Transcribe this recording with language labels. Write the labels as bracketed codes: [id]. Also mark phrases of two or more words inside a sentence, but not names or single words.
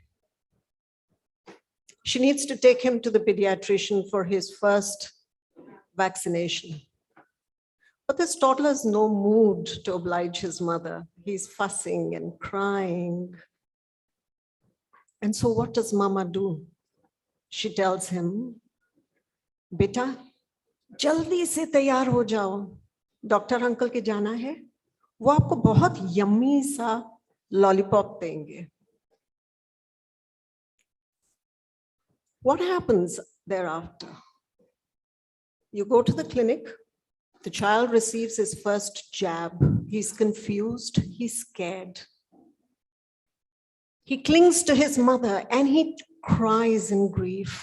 [en] She needs to take him to the pediatrician for his first vaccination. But this toddler has no mood to oblige his mother. He's fussing and crying. And so what does Mama do? She tells him, "Beta, [hi] जल्दी से तैयार हो जाओ. डॉक्टर अंकल के जाना है. वो आपको बहुत यम्मी सा लॉलीपॉप देंगे." [en] What happens thereafter? You go to the clinic, the child receives his first jab. He's confused, he's scared. He clings to his mother and he cries in grief.